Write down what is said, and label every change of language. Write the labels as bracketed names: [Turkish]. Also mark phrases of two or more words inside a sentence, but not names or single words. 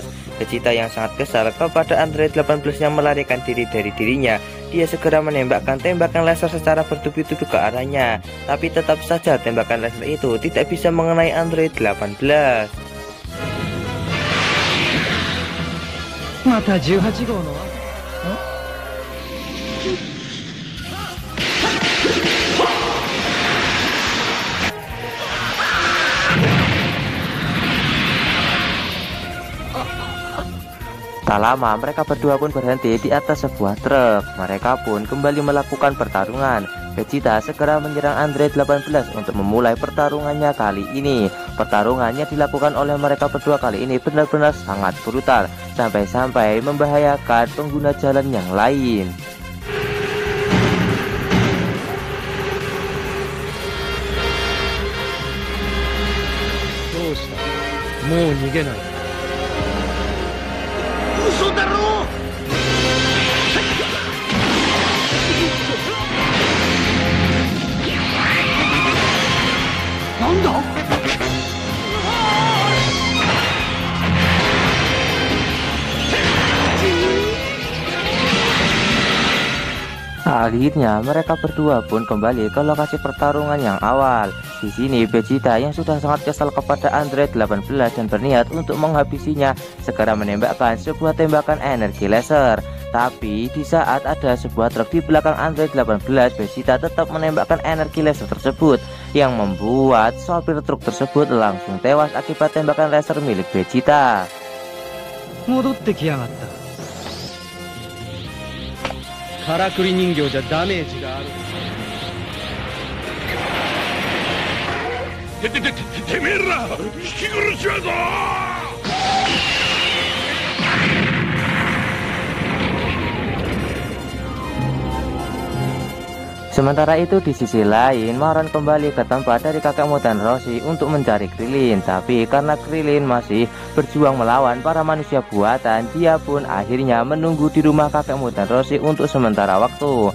[Indonesian] Vegeta yang sangat kesal kepada Android 18 yang melarikan diri dari dirinya, dia segera menembakkan tembakan laser secara bertubi-tubi ke arahnya, tapi tetap saja tembakan laser itu tidak bisa mengenai Android 18. [Japanese] また18号の [Indonesian] Tak lama mereka berdua pun berhenti di atas sebuah truk. Mereka pun kembali melakukan pertarungan. Vegeta segera menyerang Android 18 untuk memulai pertarungannya kali ini. Pertarungannya dilakukan oleh mereka berdua kali ini benar-benar sangat brutal, sampai-sampai membahayakan pengguna jalan yang lain. [Japanese] どうした？もう逃げない。嘘だろ！なんだ [Indonesian] Akhirnya mereka berdua pun kembali ke lokasi pertarungan yang awal. Di sini Vegeta yang sudah sangat kesal kepada Android 18 dan berniat untuk menghabisinya segera menembakkan sebuah tembakan energi laser. Tapi di saat ada sebuah truk di belakang Android 18, Vegeta tetap menembakkan energi laser tersebut yang membuat sopir truk tersebut langsung tewas akibat tembakan laser milik Vegeta. [Japanese] 戻ってきやがった。からくり人形じゃダメージがある。てめえら引き殺しやぞ。 [Indonesian] Sementara itu di sisi lain, Maron kembali ke tempat dari kakek Muten Roshi untuk mencari Krillin. Tapi karena Krillin masih berjuang melawan para manusia buatan, dia pun akhirnya menunggu di rumah kakek Muten Roshi untuk sementara waktu.